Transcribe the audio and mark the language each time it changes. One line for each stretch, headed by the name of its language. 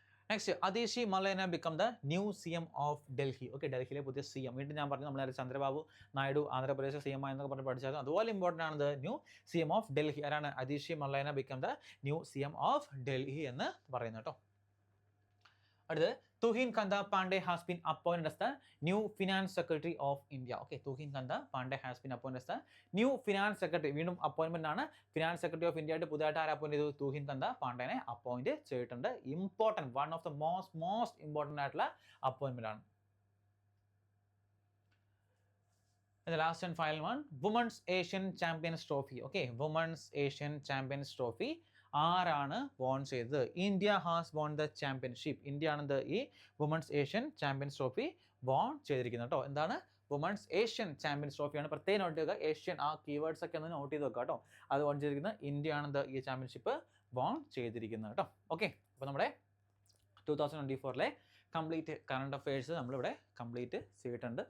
English: Next, Atishi Marlena become the new CM of Delhi. Okay,
Malayalam: ഡൽഹിയിലെ പുതിയ CM. വീണ്ടും ഞാൻ പറഞ്ഞു നമ്മളെ ചന്ദ്രബാബു നായിഡു ആന്ധ്രാപ്രദേശ് CM എന്നൊക്കെ പറഞ്ഞ് പഠിച്ചായിരുന്നു. അതുപോലെ ഇമ്പോർട്ടൻ്റ് ആണ്
English: New CM of Delhi.
Malayalam: ആരാണ്? അതീഷി മലേന
English: become the new CM of Delhi
Malayalam: എന്ന് പറയുന്നത് കേട്ടോ. അടുത്ത്
English: Tuhin Kanda Pandey has been appointed as the new Finance Secretary of India. Okay, Tuhin Kanda Pandey has been appointed as the new Finance Secretary.
Malayalam: വീണ്ടും അപ്പോയിൻമെന്റ് ആണ്. Finance secretary of India ആയിട്ട് പുതിയതായിട്ട് ആരെ appoint ചെയ്തു? തുഹിൻ കന്ത പാണ്ഡേനെ അപ്പോയിന്റ് ചെയ്തിട്ടുണ്ട്. Important,
English: one of the most important
Malayalam: ആയിട്ടുള്ള അപ്പോയിൻമെന്റ് ആണ്.
English: And the last and final one, Women's Asian Champions Trophy. Okay, Women's Asian Champions Trophy.
Malayalam: ആരാണ് വോൺ ചെയ്തത്?
English: India has won the championship.
Malayalam: India ആണ് ഈ women's Asian champions trophy von ചെയ്തിരിക്കുന്നത് കേട്ടോ. എന്താണ്? Women's Asian champions ട്രോഫിയാണ്. പ്രത്യേകം നോട്ട് ചെയ്യുക. Asian ആ കീവേഡ്സ് ഒക്കെ ഒന്ന് നോട്ട് ചെയ്ത് വെക്കുക കേട്ടോ. അത് വോൺ ചെയ്തിരിക്കുന്നത് ഇന്ത്യ ആണ് ഈ ചാമ്പ്യൻഷിപ്പ് വോൺ ചെയ്തിരിക്കുന്നത് കേട്ടോ. ഓക്കെ, അപ്പോൾ നമ്മുടെ 2024 കംപ്ലീറ്റ് കറണ്ട് അഫയേഴ്സ് നമ്മളിവിടെ കംപ്ലീറ്റ് ചെയ്തിട്ടുണ്ട്.